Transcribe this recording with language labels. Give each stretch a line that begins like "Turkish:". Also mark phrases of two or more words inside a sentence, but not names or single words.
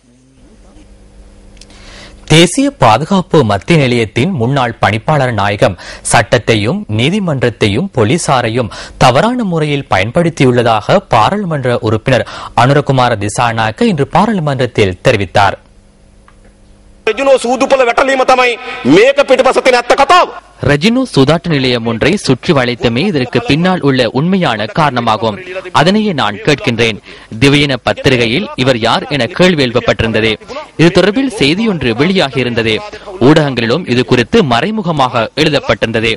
Tamil: தேசிய பாதுகாப்பு மத்திய நிலையத்தின் முன்னாள் பணிப்பாளர் நாயகம் சட்டத்தையும் நீதிமன்றத்தையும் போலீசாரையும் தவறான முறையில் பயன்படுத்தியுள்ளதாக பாராளுமன்ற உறுப்பினர் அனுரகுமார திசாநாயக்க இன்று பாராளுமன்றத்தில் தெரிவித்தார்.
Sinhala: රජිනෝ සූදුපල වැටලීම තමයි මේක පිටපස තියෙන ඇත්ත කතාව.
Tamil: ரெஜினோ சூதாட்ட நிலையம் ஒன்றை சுற்றி வளைத்தமே இதற்கு பின்னால் உள்ள உண்மையான காரணமாகும். அதனையே நான் கேட்கின்றேன். திவ்யன பத்திரிகையில் இவர் யார் என கேள்வி எழுப்பப்பட்டிருந்தது. இது தொடர்பில் செய்தியொன்று வெளியாகி இருந்தது. ஊடகங்களிலும் இது குறித்து மறைமுகமாக எழுதப்பட்டிருந்தது.